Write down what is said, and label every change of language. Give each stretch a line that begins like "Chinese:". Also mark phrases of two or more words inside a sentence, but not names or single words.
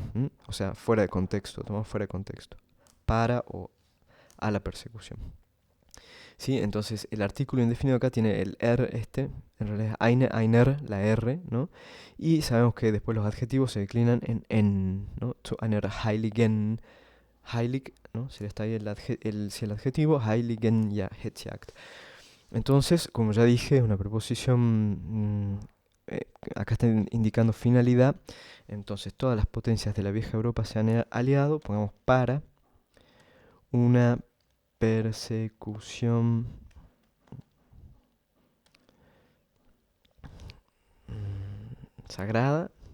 Spanish: O sea, fuera de contexto, tomamos fuera de contexto. Para o a la persecución. ¿Sí? Entonces, el artículo indefinido acá tiene el er en realidad einer, la R, ¿no? Y sabemos que después los adjetivos se declinan en, ¿no?
German: Zu einer heiligen, heilig,
Spanish: ¿no? Si está ahí si el adjetivo,
German: heiligen, ja, Hetzjagd.
Spanish: Entonces, como ya dije, una preposición, acá está indicando finalidad. Entonces, todas las potencias de la vieja Europa se han aliado, pongamos para una persecución sagrada.